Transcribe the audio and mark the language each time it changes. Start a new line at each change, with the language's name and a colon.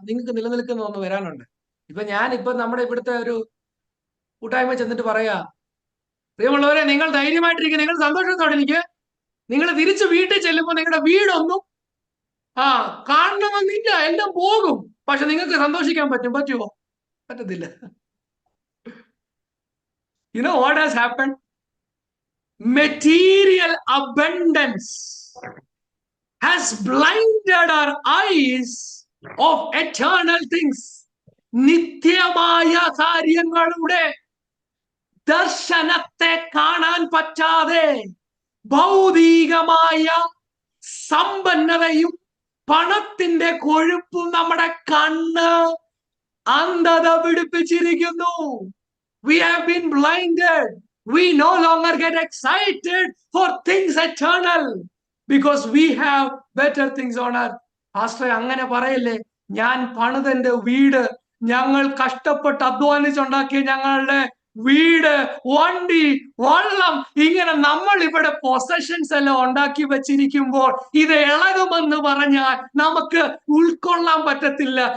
Malayalam: നിങ്ങൾക്ക് നിലനിൽക്കുന്ന ഒന്ന് വരാനുണ്ട്. ഇപ്പൊ നമ്മുടെ ഇവിടുത്തെ ഒരു കൂട്ടായ്മ ചെന്നിട്ട് പറയാ, പ്രിയമുള്ളവരെ, നിങ്ങൾ ധൈര്യമായിട്ടിരിക്കുക, നിങ്ങൾ സന്തോഷത്തോടെ ഇരിക്കുക. നിങ്ങൾ തിരിച്ച് വീട്ടിൽ ചെല്ലുമ്പോൾ നിങ്ങളുടെ വീടൊന്നും കാണണമെന്നില്ല, എല്ലാം പോകും. പക്ഷെ നിങ്ങൾക്ക് സന്തോഷിക്കാൻ പറ്റുമോ? പറ്റത്തില്ല.
English: You know what has happened? Material abundance has blinded our eyes of eternal things.
Malayalam: നിത്യമായ കാര്യങ്ങളുടെ ദർശനത്തെ കാണാൻ പറ്റാതെ ഭൗതികമായ സമ്പന്നതയും പണത്തിന്റെ കൊഴുപ്പും നമ്മുടെ കണ്ണ് അന്ധത പിടിപ്പിച്ചിരിക്കുന്നു.
English: We have been blinded. We no longer get excited for things eternal because we have better things on earth.
Malayalam: Pastor അങ്ങനെ പറയല്ലേ. ഞാൻ പണിതെന്റെ വീട്, ഞങ്ങൾ കഷ്ടപ്പെട്ട് അധ്വാനിച്ചുണ്ടാക്കിയ ഞങ്ങളുടെ വീട്, വണ്ടി, വള്ളം, ഇങ്ങനെ നമ്മൾ ഇവിടെ പൊസഷൻസ് എല്ലാം ഉണ്ടാക്കി വെച്ചിരിക്കുമ്പോൾ ഇത് ഇളകുമെന്ന് പറഞ്ഞാൽ നമുക്ക് ഉൾക്കൊള്ളാൻ പറ്റത്തില്ല.